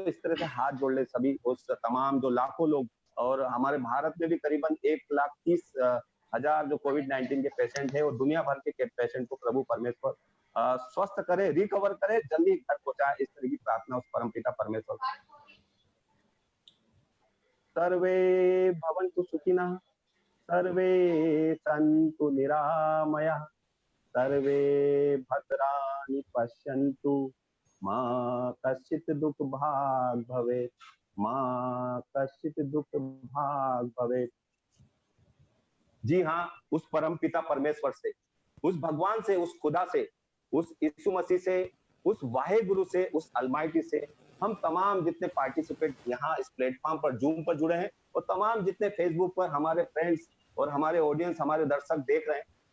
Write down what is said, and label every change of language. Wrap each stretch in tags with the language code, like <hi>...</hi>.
<hi>इस तरह से हाथ जोड़ ले सभी उस तमाम जो लाखों लोग, और हमारे भारत में भी करीबन 1,30,000 जो कोविड-19 के पेशेंट है और दुनिया भर के पेशेंट को प्रभु परमेश्वर स्वस्थ करे, रिकवर करे, जल्दी घर पहुंचाए, इस तरह की प्रार्थना उस परमपिता परमेश्वर।</hi> <sa>सर्वे भवन्तु सुखिनः, सर्वे सन्तु निरामयः, सर्वे भद्राणि पश्यन्तु, मां कश्चित् दुःख भाग भवेत्, मां कश्चित् दुःख भाग भवेत्।</sa> <hi>जी हाँ, उस परम पिता परमेश्वर से, उस भगवान से, उस खुदा से, उस यीशु मसीह से, उस वाहे गुरु से, उस अलमाइटी से हम तमाम जितने पार्टिसिपेट यहाँ इस प्लेटफॉर्म पर जूम पर जुड़े हैं, और तमाम जितने फेसबुक पर हमारे फ्रेंड्स और हमारे ऑडियंस, हमारे दर्शक देख रहे हैं,</hi>